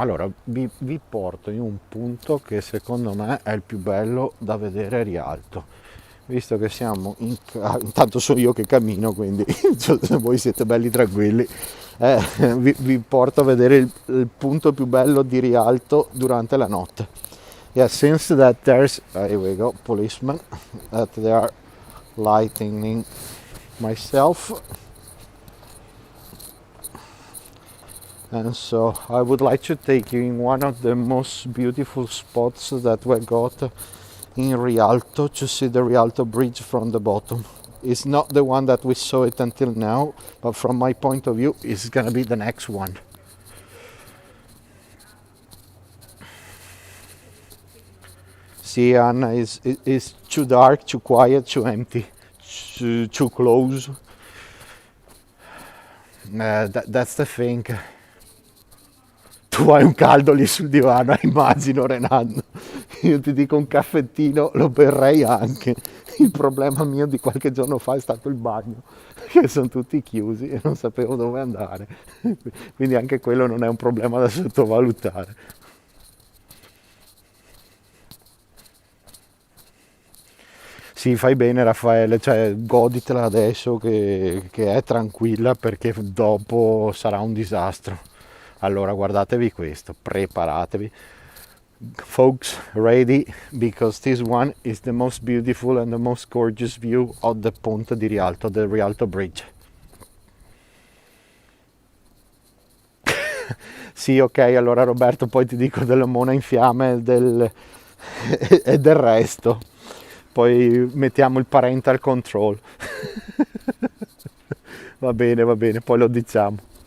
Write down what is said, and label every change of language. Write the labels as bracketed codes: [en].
[it] Allora, vi porto in un punto che secondo me è il più bello da vedere a Rialto. Visto che siamo intanto sono io che cammino, quindi voi siete belli tranquilli. Vi porto a vedere il punto più bello di Rialto durante la notte. [en] Yeah, since that there's, here we go, policemen, that they are lightening myself. And so I would like to take you in one of the most beautiful spots that we got in Rialto to see the Rialto bridge from the bottom. It's not the one that we saw it until now, but from my point of view, it's gonna be the next one. Siena is too dark, too quiet, too empty, too close. That's the thing. [it] Tu hai un caldo lì sul divano, immagino, Renato. Io ti dico un caffettino, lo berrei anche. Il problema mio di qualche giorno fa è stato il bagno, che sono tutti chiusi e non sapevo dove andare. Quindi anche quello non è un problema da sottovalutare. Sì, fai bene Raffaele, cioè goditela adesso che è tranquilla perché dopo sarà un disastro. Allora guardatevi questo, preparatevi. [en] Folks, ready because this one is the most beautiful and the most gorgeous view of the Ponte di Rialto, the Rialto Bridge. [it] Sì, ok, allora Roberto, poi ti dico della mona in fiamme e del resto. Poi mettiamo il parental control. Va bene, poi lo diciamo.